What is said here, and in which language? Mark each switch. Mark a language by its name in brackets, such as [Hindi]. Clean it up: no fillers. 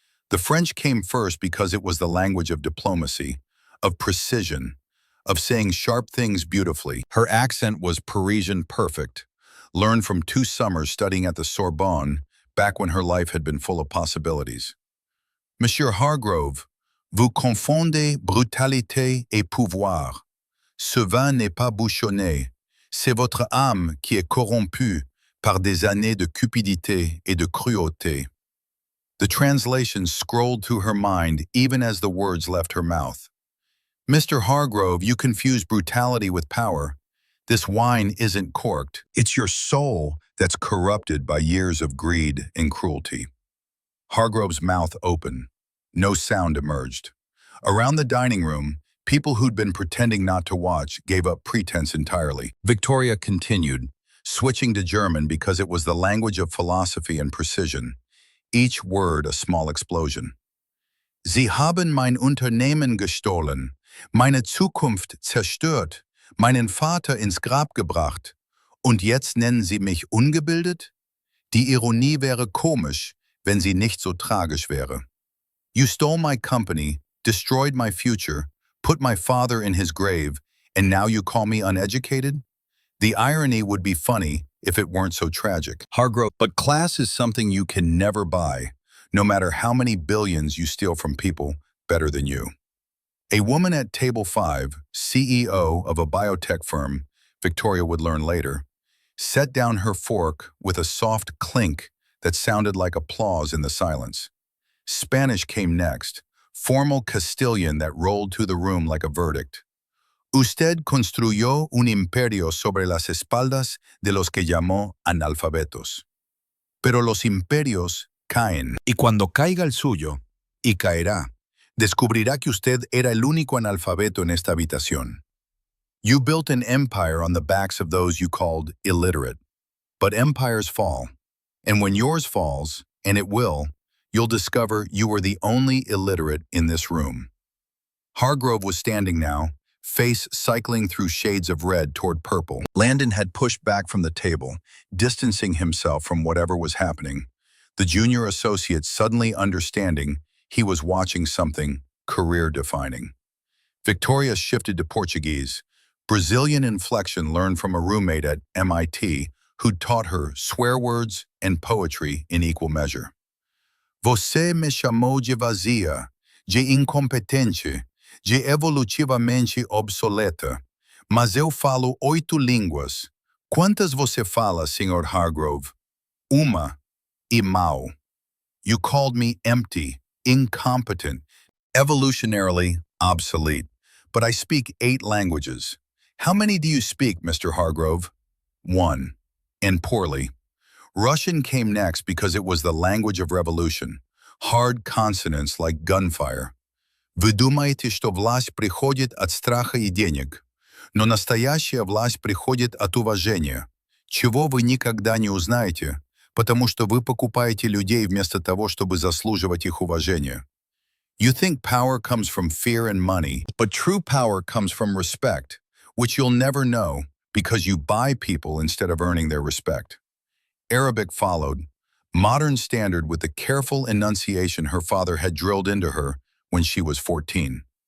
[English] The French came first because it was the language of diplomacy, of precision, of saying sharp things beautifully. Her accent was Parisian perfect, learned from 2 summers studying at the Sorbonne, back when her life had been full of possibilities. [French] Monsieur Hargrove, vous confondez brutalité et pouvoir. Ce vin n'est pas bouchonné. C'est votre âme qui est corrompue par des années de cupidité et de cruauté. [English] The translation scrolled through her mind even as the words left her mouth. Mr. Hargrove, you confuse brutality with power. This wine isn't corked. It's your soul that's corrupted by years of greed and cruelty. Hargrove's mouth opened. No sound emerged. Around the dining room, people who'd been pretending not to watch gave up pretense entirely. Victoria continued, switching to German because it was the language of philosophy and precision, each word a small explosion. [German] Sie haben mein Unternehmen gestohlen, meine Zukunft zerstört, Meinen Vater ins Grab gebracht. Und jetzt nennen Sie mich ungebildet? Die Ironie wäre komisch, wenn sie nicht so tragisch wäre. [English] You stole my company, destroyed my future, put my father in his grave, and now you call me uneducated? The irony would be funny if it weren't so tragic. Hargrove, but class is something you can never buy, no matter how many billions you steal from people better than you. A woman at table 5, CEO of a biotech firm, Victoria would learn later, set down her fork with a soft clink that sounded like applause in the silence. Spanish came next, formal Castilian that rolled through the room like a verdict. [Spanish] Usted construyó un imperio sobre las espaldas de los que llamó analfabetos. Pero los imperios caen. Y cuando caiga el suyo, y caerá, descubrirá que usted era el único analfabeto en esta habitación. [English] You built an empire on the backs of those you called illiterate. But empires fall. And when yours falls, and it will, you'll discover you were the only illiterate in this room. Hargrove was standing now, face cycling through shades of red toward purple. Landon had pushed back from the table, distancing himself from whatever was happening, the junior associate suddenly understanding he was watching something career-defining. Victoria shifted to Portuguese, Brazilian inflection learned from a roommate at MIT who'd taught her swear words and poetry in equal measure. [Portuguese] Você me chamou de vazia, de incompetente, de evolutivamente obsoleta. Mas eu falo 8 línguas. Quantas você fala, Sr. Hargrove? Uma. E mal. [English] You called me empty, incompetent, evolutionarily obsolete. But I speak 8 languages. How many do you speak, Mr. Hargrove? 1. And poorly. Russian came next because it was the language of revolution. Hard consonants like gunfire. [Russian] Вы думаете, что власть приходит от страха и денег, но настоящая власть приходит от уважения, чего вы никогда не узнаете, потому что вы покупаете людей вместо того, чтобы заслуживать их уважение. [English] You think power comes from fear and money, but true power comes from respect, which you'll never know because you buy people instead of earning their respect. Arabic followed, modern standard with the careful enunciation her father had drilled into her when she was 14.